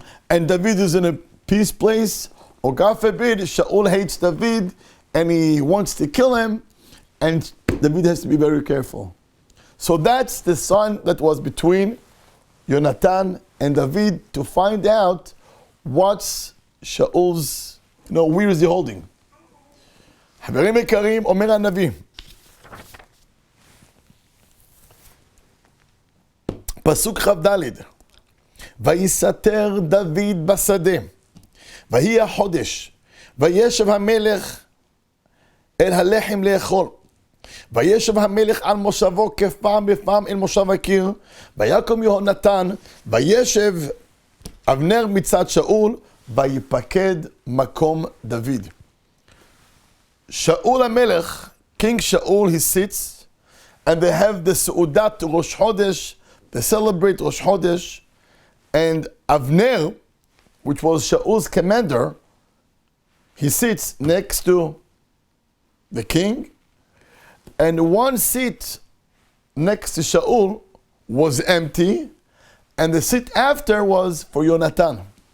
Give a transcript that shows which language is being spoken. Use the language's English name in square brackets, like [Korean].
[English] And David is in a peace place? Or God forbid, Shaul hates David and he wants to kill him, and David has to be very careful. So that's the sign that was between Yonatan and David to find out what's Shaul's, where is he holding. [Hebrew] חברים יקרים, אומר הנביא, פסוק כ"ד, ויסתר דוד בשדה, ויהי החודש, וישב המלך אל הלחם לאכול, וישב המלך על מושבו כפעם בפעם אל מושב הקיר, ויקום יהונתן, וישב אבנר מצד שאול, ויפקד מקום דוד. [English] Shaul HaMelech, King Shaul, he sits, and they have the Seudat Rosh Chodesh, they celebrate Rosh Chodesh, and Avner, which was Shaul's commander, he sits next to the king, and one seat next to Shaul was empty, and the seat after was for Yonatan.